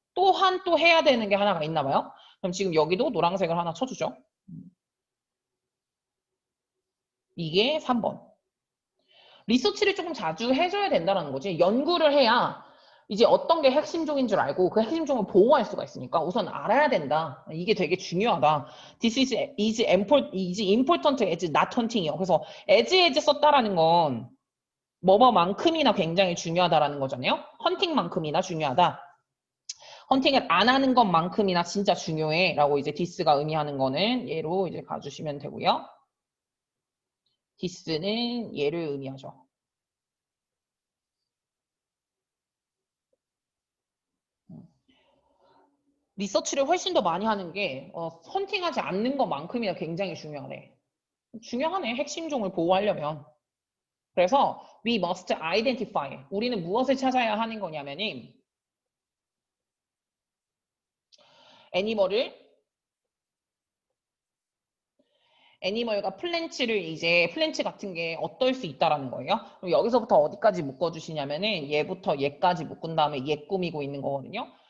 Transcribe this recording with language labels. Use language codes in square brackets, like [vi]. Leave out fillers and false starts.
[ko] 또한 또 해야 되는 게 하나가 있나 봐요. 그럼 지금 여기도 노란색을 하나 쳐주죠. 이게 3번. 리서치를 조금 자주 해줘야 된다는 거지. 연구를 해야 이제 어떤 게 핵심종인 줄 알고 그 핵심종을 보호할 수가 있으니까 우선 알아야 된다. 이게 되게 중요하다. [en] This is important as not hunting이요. [ko] 그래서 as 썼다라는 건 뭐뭐만큼이나 굉장히 중요하다라는 거잖아요. 헌팅만큼이나 중요하다. 헌팅을 안 하는 것만큼이나 진짜 중요해 라고 이제 this가 의미하는 거는 얘로 이제 가주시면 되고요. this는 얘를 의미하죠. 리서치를 훨씬 더 많이 하는 게 헌팅하지 않는 것만큼이나 굉장히 중요하네. 중요하네. 핵심종을 보호하려면. 그래서 [en] we must identify. [ko] 우리는 무엇을 찾아야 하는 거냐면은 애니멀과 플랜츠를 이제 플랜츠 같은 게 어떨 수 있다라는 거예요. 그럼 여기서부터 어디까지 묶어주시냐면은 얘부터 얘까지 묶은 다음에 얘 꾸미고 있는 거거든요.